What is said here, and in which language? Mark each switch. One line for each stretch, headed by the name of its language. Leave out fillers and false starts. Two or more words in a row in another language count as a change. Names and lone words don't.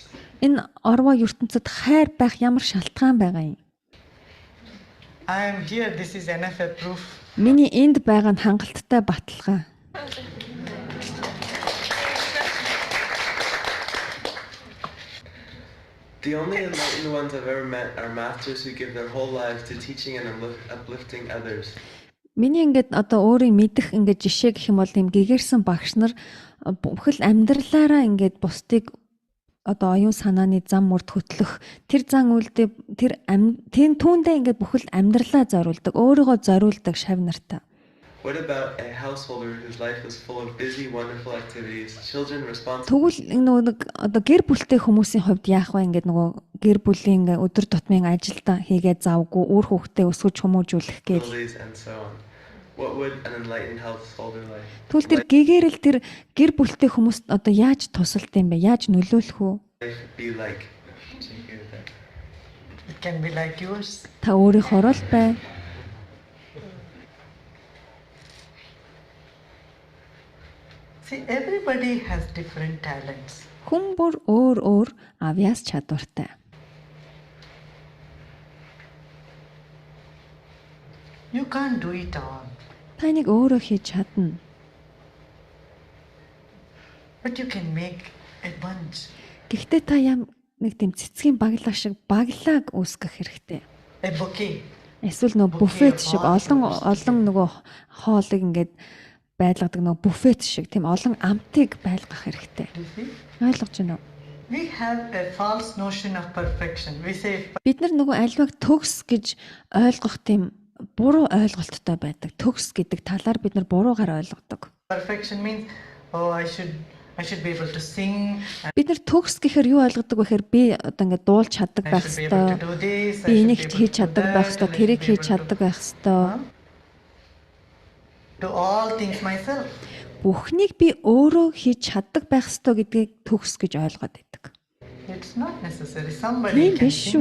Mongolian: Энэ орвоо ертөнцид хайр байх ямар шалтгаан байгаа юм?
English: I am here, this is NFA proof.
Mongolian: Миний энд байгаа нь хангалттай баталгаа.
English: The only enlightened ones I've ever met are masters who give their whole lives to teaching and uplifting others.
Mongolian: Миний ингээд одоо өөрийн мэдих ингээд жишээ гэх юм бол юм гэгэрсэн багш нар бүхэл амьдралаараа ингээд бусдыг одоо оюун санааны зам мурд хөтлөх тэр зан үйлдээ тэр түүндээ ингээд бүхэл амьдралаа зориулдаг, өөрийгөө зориулдаг шав нартай.
English: What about a householder whose life is full of busy, wonderful activities, children responsible?
Mongolian: Тэгвэл нэг одоо гэр бүлтэй хүмүүсийн хувьд яах вэ? Ингээд нөгөө гэр бүлийн ингээд өдөр тутмын ажилдаа хийгээд завгүй, үр хүүхдээ өсгөж хүмүүжүүлэх гээл.
English: And so on. What would an enlightened householder like?
Mongolian: Тэгвэл тэр гэгэрэл тэр гэр бүлтэй хүмүүст одоо яаж тусалд юм бэ? Яаж нөлөөлөх үү?
English: Life be like? It can be like yours.
Mongolian: Та өөрийнхөө л бай.
English: See, everybody has different talents.
Mongolian: Хүн бүр өөр авьяас чадвартай.
English: You can't do it all.
Mongolian: Та нэг өөрөө хийж чадна.
English: But you can make a bunch,
Mongolian: Гэхдээ та нэг тийм цэцгийн баглаа шиг баглааг үүсгэх хэрэгтэй.
English: a bouquet.
Mongolian: Эсвэл нөгөө буфет шиг олон нөгөө хоолыг ингээд байлгадаг нөгөө буфет шиг тийм олон амтыг байлгах хэрэгтэй.
English: Do you see?
Mongolian: Ойлгож байна уу?
English: We have a false notion of perfection. We say
Mongolian: Бид нар нөгөө альваг төгс гэж ойлгох тийм буруу ойлголттой байдаг. Төгс гэдэг талаар бид нар буруугаар ойлгодог.
English: perfection means, oh, I should be able to sing.
Mongolian: Бид нар төгс гэхээр юу ойлгодог вэ гэхээр би одоо ингээд дуулж чаддаг
English: I
Mongolian: байх
English: should be able to
Mongolian: ёстой.
English: do this.
Mongolian: Би энийг хийж чаддаг байх ёстой, тэрийг хийж чаддаг байх ёстой.
English: Do all things myself.
Mongolian: Бүхнийг би өөрөө хийж чаддаг байх ёстой гэдгийг төгс гэж ойлгоод байдаг.
English: It's not necessary. Somebody
Mongolian: Тийм
English: can
Mongolian: биш
English: sing